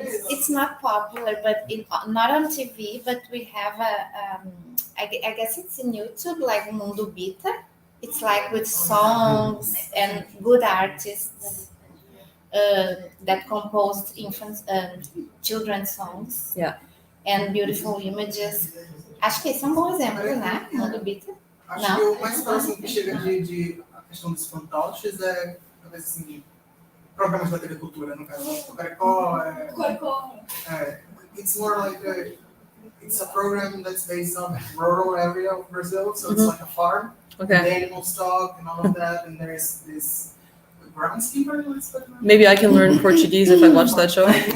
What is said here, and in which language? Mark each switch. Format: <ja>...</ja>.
<en>It's not popular, but not on TV. But we have I guess it's in YouTube, like Mundo Bita. It's like with songs and good artists that composed children's songs. Yeah. And beautiful images.</en> <pt>Acho que esse é um bom exemplo, né? Mundo Bita. Acho Não. que o mais próximo que chega de a questão dos fantoches é, talvez assim, programas da TV Cultura, no caso.</pt> <en>O Caricó it's more like it's a program that's based on rural area of Brazil, so it's like a farm. Okay. And the animals talk and all of that, and there's this groundskeeper. Maybe I can learn Portuguese if I watch that show.</en>